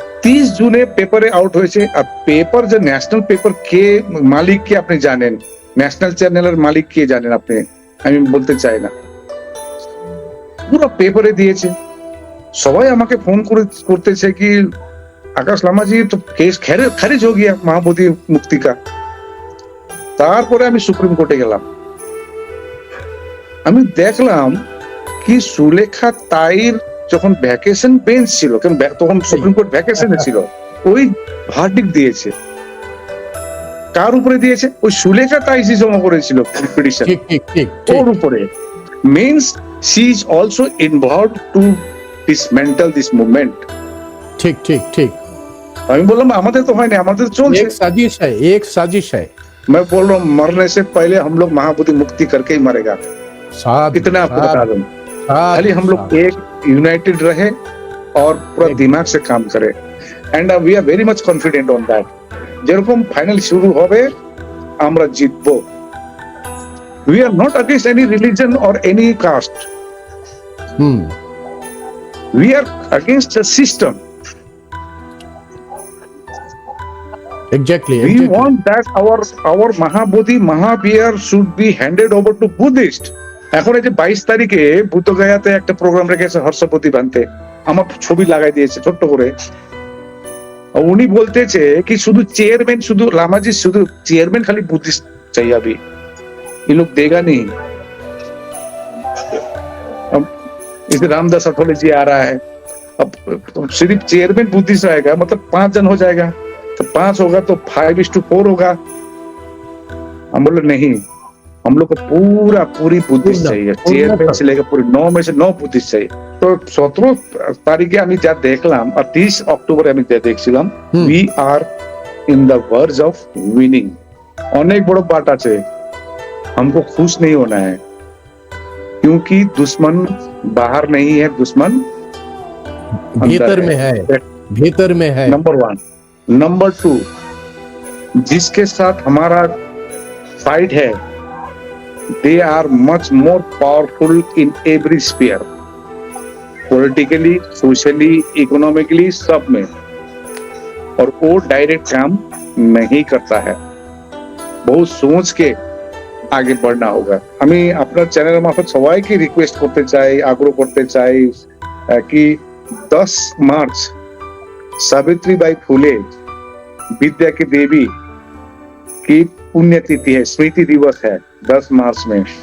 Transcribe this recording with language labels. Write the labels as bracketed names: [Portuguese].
[Hindi] 30 जूने paper out [Bangla] হয়েছে। [Hindi] अब पेपर जो नेशनल पेपर के मालिक के [Bangla] আপনি জানেন, ন্যাশনাল চ্যানেলের মালিক কে জানেন আপনি? আমি বলতে চাই না। পুরো পেপারে দিয়েছে। সবাই আমাকে ফোন করতেছে কি [Hindi] आकाश लामा जी तो केस खारिज हो गया महाबोधि मुक्ति का। [Bangla] তারপরে আমি সুপ্রিম কোর্টে গেলাম। আমি দেখলাম কি সুলেখা তাইর যখন ভ্যাকেশন বেঞ্চ ছিল, কারণ তখন সুপ্রিম কোর্ট ভ্যাকেশনে ছিল, ওই ভার্ডিক্ট দিয়েছে। কার উপরে দিয়েছে? ওই সুলেখা তাই যে জমা করেছিল পিটিশন, ঠিক ঠিক ঠিক ওর উপরে। [English] Means she is also involved to dismantle this movement. [Bangla] ঠিক ঠিক ঠিক। আমি বললাম আমাদের তো হয়নি, আমাদের চলছে। [Hindi] एक साजिश है, एक साजिश है। मैं बोल रहा हूँ मरने से पहले हम लोग महाबोधि मुक्ति करके ही मरेगा, इतना आपको बता दूं। खाली हम लोग एक यूनाइटेड रहे और पूरा दिमाग से काम करे। [English] And we are very much confident on that. [Bangla] যেরকম ফাইনাল শুরু হবে আমরা জিতবো। [English] We are not against any religion or any caste. We are against the system. Exactly. We want that our Mahabodhi Mahavihar should be handed over to Buddhist. [Bangla] এখন এই যে 22 তারিখে বুদ্ধগয়াতে একটা প্রোগ্রাম রেখেছে হর্ষপতি ভান্তে, আমার ছবি লাগাই দিয়েছে ছোট্ট করে। উনি বলতেছে कि শুধু চেয়ারম্যান, শুধু লামাজি শুধু চেয়ারম্যান [Hindi] खाली बुद्धिस्ट चाहिए अभी, ये लोग देगा नहीं। अब इसे रामदास अठौले जी आ रहा है, अब सिर्फ चेयरमैन बुद्धिस्ट आएगा मतलब 5 जन हो जाएगा, तो 5 होगा तो 5:4 होगा। हम बोले नहीं, हम लोग को पूरी बुद्धिस्ट चाहिए, चेयरमैन से लेकर पूरी 9 में से 9 बुद्धिस्ट चाहिए। [Bangla] तो 17 তারিখে আমি যা দেখলাম আর 30 অক্টোবরে আমি যা দেখছিলাম, [English] we are in the verge of winning। [Bangla] অনেক বড় পার্ট আছে, [Hindi] हमको खुश नहीं होना है, क्योंकि दुश्मन बाहर नहीं है, दुश्मन भीतर में है, भीतर में है। नंबर 1। नंबर 2, जिसके साथ हमारा फाइट है, [English] they are much more powerful in every sphere, [Hindi] politically, socially, economically, सब में। और वो डायरेक्ट काम नहीं करता है, बहुत सोच के आगे बढ़ना होगा। [Bangla] আমি আপনার চ্যানেলের মারফত সবাইকে রিকোয়েস্ট করতে চাই, [Hindi] আগ্রহ করতে চাই कि 10 मार्च सावित्रीबाई फुले विद्या की देवी की पुण्यतिथि है, स्मृति दिवस है 10 मार्च में।